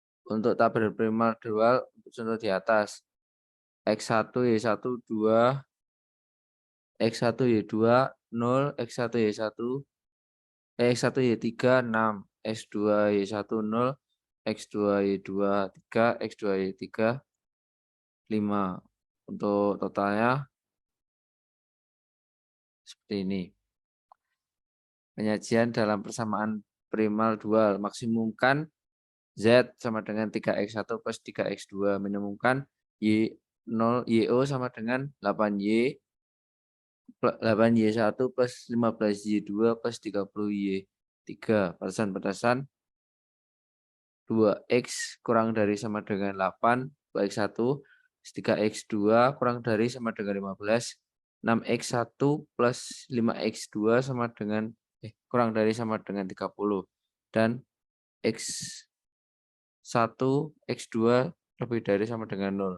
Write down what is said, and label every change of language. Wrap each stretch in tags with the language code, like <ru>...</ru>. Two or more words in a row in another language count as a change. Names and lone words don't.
<id>Untuk tabel primal dual untuk contoh di atas. X1 Y1 2, X1 Y2 0, X1 Y1 X1 Y3 6, X2 Y1 0, X2 Y2 3, X2 Y3 5. Untuk totalnya seperti ini. Penyajian dalam persamaan primal dual. Maksimumkan Z sama dengan 3X1 plus 3X2. Minimumkan Y0, YO sama dengan 8Y1 plus 15Y2 plus 30Y3. Batasan 2X kurang dari sama dengan 8, 2X1, 3X2 kurang dari sama dengan 15, 6X1 plus 5X2 sama dengan kurang dari sama dengan 30, dan X1, X2 lebih dari sama dengan 0.</id>